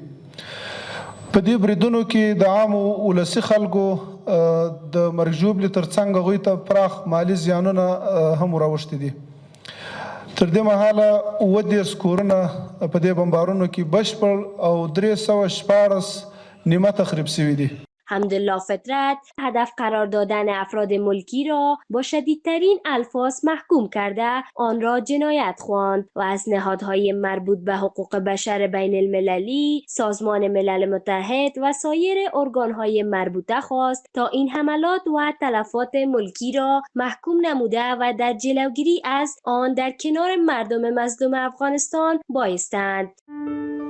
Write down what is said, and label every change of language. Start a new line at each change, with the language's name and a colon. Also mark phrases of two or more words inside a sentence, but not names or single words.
Pashto: په دې بریدونو کې د عامو ولسي خلکو د مرګ ژوبلې تر څنګ هغوی ته پراخ مالي زیانونه هم راوښتي دي. تر دې مهاله 30 کورونه په دې بمبارونو کې بشپړ او 316 نیمه تخریب سوي دي.
Persian: حمدالله فطرت هدف قرار دادن افراد ملکی را با شدیدترین الفاظ محکوم کرده آن را جنایت خواند و از نهادهای مربوط به حقوق بشر بین المللی، سازمان ملل متحد و سایر ارگانهای مربوطه خواست تا این حملات و تلفات ملکی را محکوم نموده و در جلوگیری از آن در کنار مردم مظلوم افغانستان بایستند.